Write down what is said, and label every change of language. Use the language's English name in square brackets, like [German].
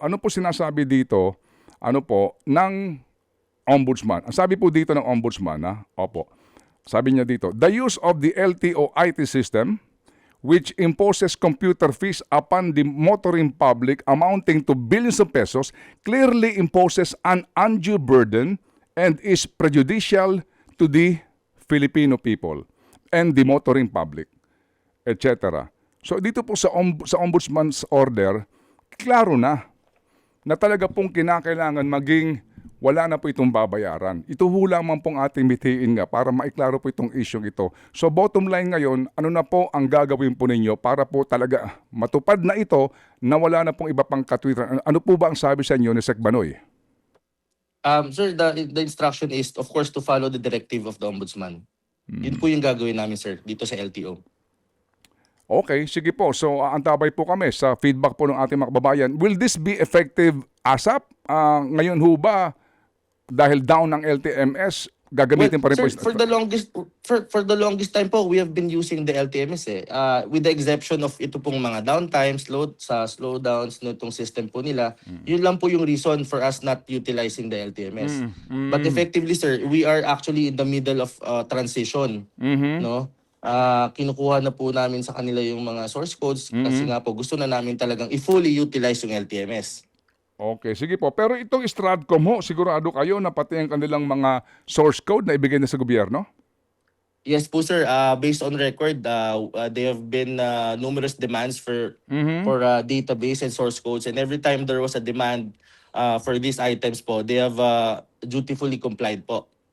[Filipino] Ano po sinasabi dito, ng ombudsman? Ang sabi po dito ng ombudsman, opo. Sabi niya dito, [English] the use of the LTO IT system which imposes computer fees upon the motoring public amounting to billions of pesos, clearly imposes an undue burden and is prejudicial to the Filipino people and the motoring public, etc. [Filipino] So dito po sa Ombudsman's order, klaro na talaga pong kinakailangan maging wala na po itong babayaran. Ito ho lamang pong ating mithiin nga para maiklaro po itong isyong ito. So bottom line ngayon, ano na po ang gagawin po ninyo para po talaga matupad na ito na wala na pong iba pang katwiran? Ano po ba ang sabi sa inyo ni Sec Banoy? [English] Sir, the instruction is, of course, to follow the directive of the Ombudsman. [Filipino] Yun po yung gagawin namin, sir, dito sa LTO. Okay, sige po. So antabay po kami sa feedback po ng ating mga kababayan. [English] Will this be effective ASAP? [Filipino] Ngayon ho ba, dahil down ng LTMS, gagamitin pa rin po. [English] Sir, for the longest time po, we have been using the LTMS with the exception of ito pong mga downtime, slowdowns no itong system po nila. [Filipino] Yun lang po yung [English] reason for us not utilizing the LTMS. But effectively, sir, we are actually in the middle of transition, no? [Filipino] Kinukuha na po namin sa kanila yung mga source codes kasi nga po gusto na namin talagang i-fully utilize yung LTMS. Okay, sige po. Pero itong Stratcom ho, sigurado kayo na pati ang kanilang mga source code na ibigay na sa gobyerno? [English] Yes po sir, based on record, they have been numerous demands for database and source codes, and every time there was a demand for these items po, they have dutifully complied po.